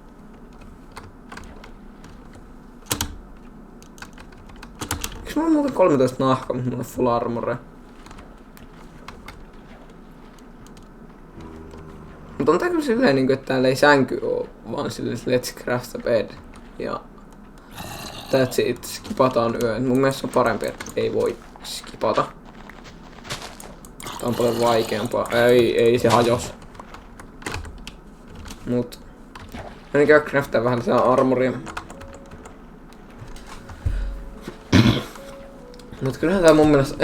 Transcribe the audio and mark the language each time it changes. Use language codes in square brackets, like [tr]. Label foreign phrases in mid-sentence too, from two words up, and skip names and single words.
[fi] Eiks mulla on muuten 13 nahkaa, mutta mulla on full armoria? Mutta on tää kyllä silleen niinku, että täällä ei sänky oo, vaan silleen [en] let's craft a bed. [fi] Ja... [en] That's it, [fi] skipataan yön. Mun mielestä on parempi, että ei voi skipata. Tää on paljon vaikeampaa. Ei se hajos. Mut... Mä käy craftaa vähän lisää armoria. Mut kyllähän tää mun mielestä...